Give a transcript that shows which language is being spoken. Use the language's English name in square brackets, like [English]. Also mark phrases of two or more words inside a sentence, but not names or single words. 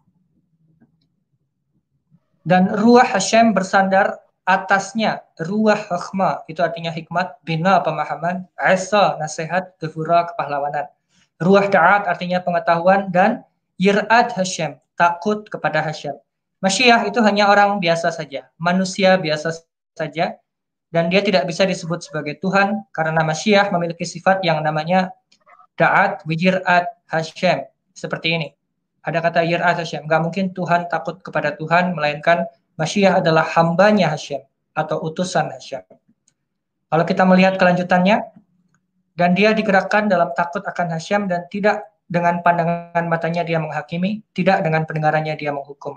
[Indonesian] Dan [Hebrew] ruah Hashem [Indonesian] bersandar atasnya, [Hebrew] ruah hikmah [Indonesian] itu artinya hikmat, bina pemahaman, asa nasihat, gevura kepahlawanan. [Hebrew] Ruah da'at [Indonesian] artinya pengetahuan, dan [Hebrew] yir'at Hashem, [Indonesian] takut kepada Hashem. Masyiah itu hanya orang biasa saja, manusia biasa saja, dan dia tidak bisa disebut sebagai Tuhan, karena Masyiah memiliki sifat yang namanya [Hebrew] da'at yir'at Hashem. [Indonesian] Seperti ini. Ada kata [Hebrew] yir'at Hashem. [Indonesian] Nggak mungkin Tuhan takut kepada Tuhan, melainkan Masyiah adalah hambanya Hashem, atau utusan Hashem. Kalau kita melihat kelanjutannya, dan dia digerakkan dalam takut akan Hashem, dan tidak dengan pandangan matanya dia menghakimi, tidak dengan pendengarannya dia menghukum.